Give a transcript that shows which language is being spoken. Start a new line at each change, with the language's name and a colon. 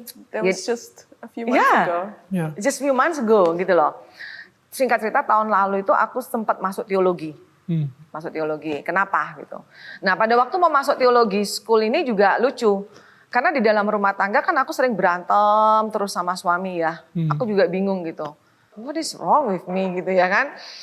English: That was just a few months ago. Just few months ago
Indonesian: gitu loh. Singkat cerita tahun lalu itu aku sempat masuk teologi. Masuk teologi. Kenapa gitu? Nah pada waktu mau masuk teologi school ini juga lucu. Karena di dalam rumah tangga kan aku sering berantem terus sama suami ya. Aku juga bingung gitu.
English: What is wrong with me
Indonesian: gitu ya kan?